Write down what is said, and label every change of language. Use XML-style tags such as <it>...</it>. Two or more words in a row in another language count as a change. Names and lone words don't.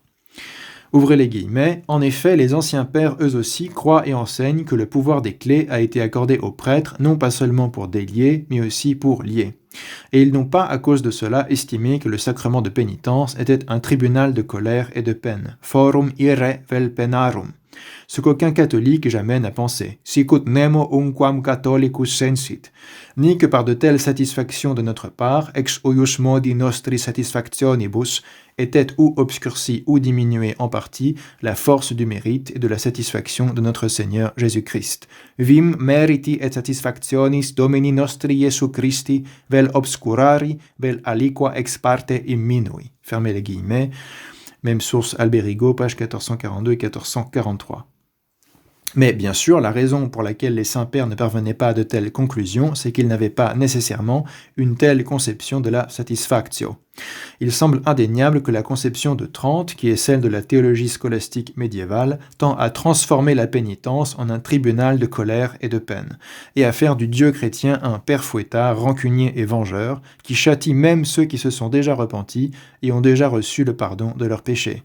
<fr>Ouvrez les guillemets, en effet, les anciens pères, eux aussi, croient et enseignent que le pouvoir des clés a été accordé aux prêtres, non pas seulement pour délier, mais aussi pour lier. Et ils n'ont pas, à cause de cela, estimé que le sacrement de pénitence était un tribunal de colère et de peine,</fr> <la>forum ire vel penarum,</la> <fr>ce qu'aucun catholique jamais n'a pensé,</fr> <la>sicut nemo unquam catholicus sensit,</la> <fr>ni que par de telles satisfactions de notre part,</fr> <la>ex uius modi nostri satisfactionibus,</la> <fr>était ou obscurcie ou diminuée en partie la force du mérite et de la satisfaction de notre Seigneur Jésus-Christ.</fr> <la>Vim meriti et satisfactionis Domini nostri Jesu Christi vel obscurari, vel aliqua ex parte imminui.</la> <fr>Fermez les guillemets. Même source Alberigo, page 1442 et 1443. Mais bien sûr, la raison pour laquelle les saints-pères ne parvenaient pas à de telles conclusions, c'est qu'ils n'avaient pas nécessairement une telle conception de la satisfactio. Il semble indéniable que la conception de Trente, qui est celle de la théologie scolastique médiévale, tend à transformer la pénitence en un tribunal de colère et de peine, et à faire du Dieu chrétien un père fouettard, rancunier et vengeur, qui châtie même ceux qui se sont déjà repentis et ont déjà reçu le pardon de leurs péchés.</fr>